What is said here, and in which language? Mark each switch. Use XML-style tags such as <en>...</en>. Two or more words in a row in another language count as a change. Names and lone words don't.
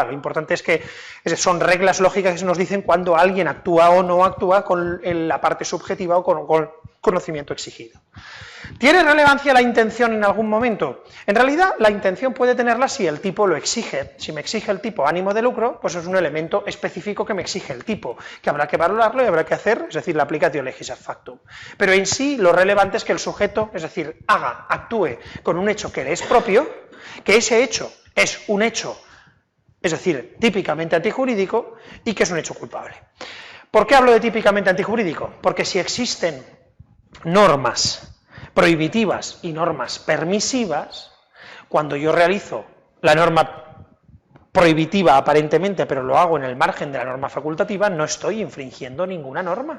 <es>Lo importante es que son reglas lógicas que nos dicen cuando alguien actúa o no actúa con la parte subjetiva o con conocimiento exigido. ¿Tiene relevancia la intención en algún momento? En realidad, la intención puede tenerla si el tipo lo exige. Si me exige el tipo ánimo de lucro, pues es un elemento específico que me exige el tipo, que habrá que valorarlo y habrá que hacer, es decir, la</es> <la>applicatio legis ad factum.</la> <es>Pero en sí, lo relevante es que el sujeto, es decir, actúe con un hecho que le es propio, que ese hecho es un hecho, es decir, típicamente antijurídico, y que es un hecho culpable. ¿Por qué hablo de típicamente antijurídico? Porque si existen normas prohibitivas y normas permisivas, cuando yo realizo la norma prohibitiva aparentemente, pero lo hago en el margen de la norma facultativa, no estoy infringiendo ninguna norma.</es>